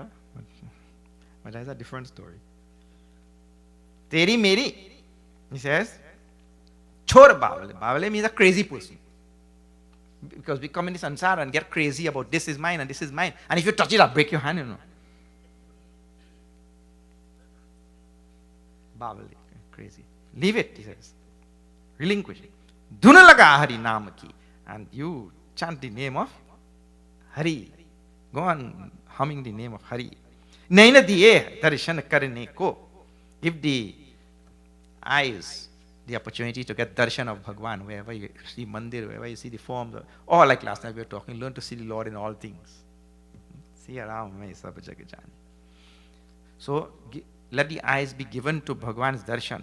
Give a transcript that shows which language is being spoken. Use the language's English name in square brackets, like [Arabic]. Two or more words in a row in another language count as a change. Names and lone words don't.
[English] But that's a different story. [Hindi] तेरी मेरी, [English] he says, [Hindi] छोड़ बावले. [English] Bavale means a crazy person. Because we come in this ansar and get crazy about this is mine and this is mine. And if you touch it, I'll break your hand, Bavale, crazy. Leave it, he says. Relinquish it. [Hindi] दुना लगा हरि नाम की. [English] And you chant the name of Hari. Go on humming the name of Hari. [Hindi] नैना दिए दर्शन करने को. [English] Give the eyes the opportunity to get darshan of Bhagwan, wherever you see mandir, wherever you see the forms, or like last night we were talking, learn to see the Lord in all things. See around me, [Hindi] सब जग जानी. [English] So let the eyes be given to Bhagwan's darshan.